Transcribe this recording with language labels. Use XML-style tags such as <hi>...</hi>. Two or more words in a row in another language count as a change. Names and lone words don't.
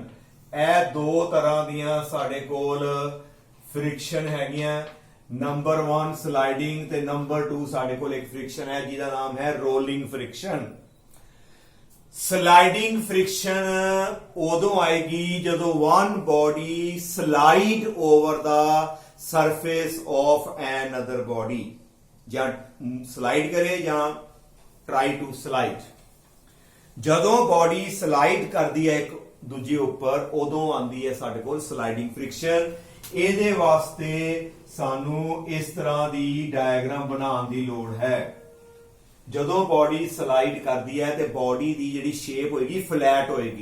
<pa>ਇਹ ਦੋ ਤਰ੍ਹਾਂ ਦੀਆਂ ਸਾਡੇ ਕੋਲ ਫ੍ਰਿਕਸ਼ਨ ਹੈਗੀਆਂ। ਨੰਬਰ 1 ਸਲਾਈਡਿੰਗ ਤੇ ਨੰਬਰ 2 ਸਾਡੇ ਕੋਲ ਇੱਕ ਫ੍ਰਿਕਸ਼ਨ ਹੈ ਜਿਹਦਾ ਨਾਮ ਹੈ</pa> <en>rolling friction. sliding friction</en> <pa>ਉਦੋਂ ਆਏਗੀ ਜਦੋਂ</pa> <en>one body slide over the surface of another body,</en> <pa>ਜਾਂ ਸਲਾਈਡ ਕਰੇ ਜਾਂ</pa> <en>try to slide।</en> <pa>ਜਦੋਂ ਬਾਡੀ ਸਲਾਈਡ ਕਰਦੀ ਹੈ ਇੱਕ ਦੂਜੀ ਉੱਪਰ, ਉਦੋਂ ਆਂਦੀ ਹੈ ਸਾਡੇ ਕੋਲ</pa> <en>sliding friction.</en> <pa>ਇਹਦੇ ਵਾਸਤੇ ਸਾਨੂੰ ਇਸ ਤਰ੍ਹਾਂ ਦੀ ਡਾਇਗਰਾਮ ਬਣਾਉਣ ਦੀ ਲੋੜ ਹੈ। ਜਦੋਂ ਬਾਡੀ ਸਲਾਈਡ ਕਰਦੀ ਹੈ ਤੇ ਬਾਡੀ ਦੀ ਜਿਹੜੀ ਸ਼ੇਪ ਹੋਏਗੀ ਫਲੈਟ ਹੋਏਗੀ।</pa>